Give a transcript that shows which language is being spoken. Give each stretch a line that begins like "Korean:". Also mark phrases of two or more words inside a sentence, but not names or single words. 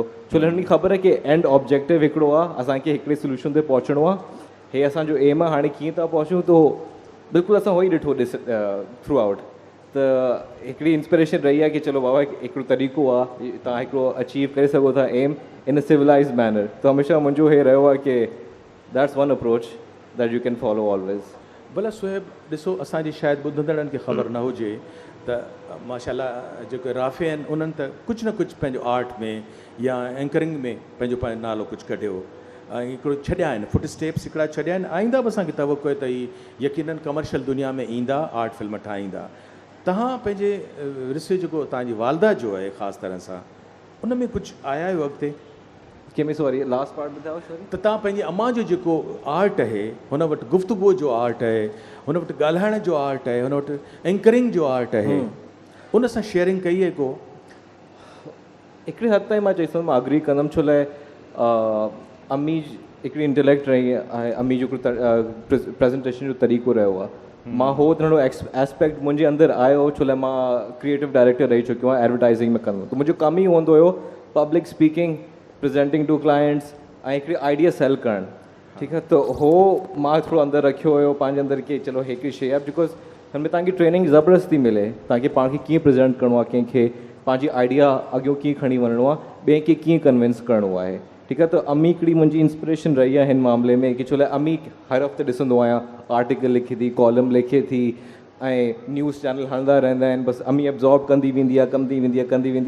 Sindhi: छो हुननि खे ख़बर आहे कि
English: end objective
Sindhi: हिकिड़ो आहे, असांखे हिकिड़े सोल्यूशन ते पहुचणो आहे, हे असांजो एम आहे। हाणे कीअं था पहुचूं, त बिल्कुलु असां उहो ई ॾिठो थ्रू आउट। त हिकिड़ी इंस्पिरेशन रही आहे कि चलो बाबा हिकिड़ो तरीक़ो आहे, तव्हां हिकिड़ो अचीव करे सघो था
English: aim in a civilized manner.
Sindhi: त हमेशह मुंहिंजो हे रहियो आहे कि
English: that's one approach, that you can follow always.
Sindhi: भला सुहेब ॾिसो असांजी शायदि ॿुधंदड़नि खे ख़बर न हुजे त माशाल्लाह जेके राफ़े आहिनि उन्हनि त कुझु न कुझु पंहिंजो आर्ट में या एंकरिंग में पंहिंजो पंहिंजो नालो कुझु कढियो ऐं हिकिड़ो छॾिया आहिनि
English: foot steps
Sindhi: हिकिड़ा छॾिया आहिनि आईंदा बि असांखे तवक़ो त ही यकीननि कमर्शियल दुनिया में ईंदा
English: art film
Sindhi: ठाहींदा तव्हां पंहिंजे रिश्ते जेको तव्हांजी वालदा जो आहे ख़ासि तरह सां उन में कुझु आया आहियो अॻिते
English: Can sorry, last part ॿुधायो sorry.
Sindhi: त तव्हां पंहिंजी अम्मा जो जेको आर्ट आहे हुन वटि गुफ़्तगूअ जो आर्ट आहे हुन वटि ॻाल्हाइण जो आर्ट आहे हुन वटि एंकरिंग जो आर्ट आहे उन सां शेयरिंग कई आहे को हिकिड़े हद ताईं मां चई सघंदुमि मां अग्री कंदुमि छो लाइ अम्मी हिकिड़ी इंटेलेक्ट रही आहे अम्मी जो प्रेज़ेंटेशन जो तरीक़ो रहियो आहे मां हो नंढो एस्पेक्ट मुंहिंजे अंदरि आयो छो लाइ मां
English: creative director
Sindhi: रही चुकियो आहियां एडवर्टाइज़िंग में कंदो त मुंहिंजो कमु ई हूंदो हुयो
English: public speaking presenting to clients
Sindhi: ऐं हिकिड़ी आइडिया सेल करणु ठीकु आहे त हो मां थोरो अंदरि रखियो हुयो पंहिंजे अंदरि की चलो हिकिड़ी शइ आहे बिकॉज़ हिन में तव्हांखे ट्रेनिंग ज़बरदस्ती मिले तव्हांखे पाण खे कीअं प्रेज़ेंट करिणो आहे कंहिंखे पंहिंजी आइडिया अॻियों कीअं खणी वञिणो आहे ॿिए खे कीअं कन्विंस करिणो आहे ठीकु आहे त अम्मी हिकिड़ी मुंहिंजी इंस्पिरेशन रही आहे हिन मामले में की छो लाइ अम्मी हर हफ़्ते ॾिसंदो आहियां आर्टिकल लिखे थी कॉलम लिखे थी ऐं
English: news channel
Sindhi: हलंदा रहंदा आहिनि बसि अम्मी एब्ज़ॉर्ब कंदी वेंदी आहे कंदी वेंदी आहे